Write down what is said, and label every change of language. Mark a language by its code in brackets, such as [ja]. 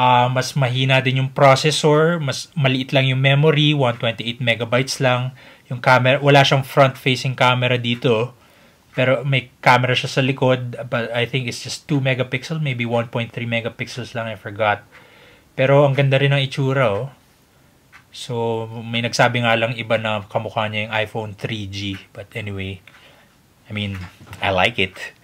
[tl] Mas mahina din yung processor, mas maliit lang yung memory, 128 megabytes lang. Yung camera, wala siyang front-facing camera dito. Pero may camera siya sa likod, [en] but I think it's just 2 megapixel, maybe 1.3 megapixels [tl] lang, [en] I forgot. [tl] Pero ang ganda rin ng itsura, oh. So, may nagsabi nga lang iba na kamukha niya yung iPhone 3G. [en] But anyway, I mean, I like it.